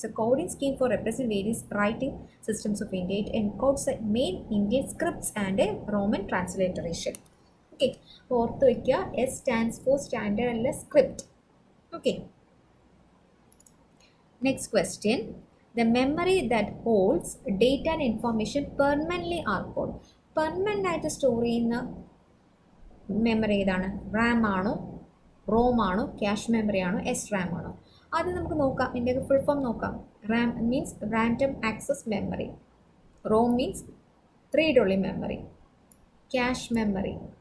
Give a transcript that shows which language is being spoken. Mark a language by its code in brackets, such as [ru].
[en] So coding scheme for represent various writing systems of India. It encodes main Indian scripts and Roman transliteration. [ml] Okay, ഓർത്ത് വയ്ക്കുക. [en] S stands for standard അല്ല, script. Okay, next question. The memory that holds data and information permanently are called. [ml] Permanent ആയിട്ട് store ചെയ്യുന്ന memory ഏതാണ്? റാം ആണോ, Rome ആണോ, cache memory ആണോ, SRAM ആണോ? ആദ്യം നമുക്ക് നോക്കാം, ഇതിൻ്റെയൊക്കെ ഫുൾ ഫോം നോക്കാം. [en] RAM means random access memory, ROM means read only memory, [ml] cache memory.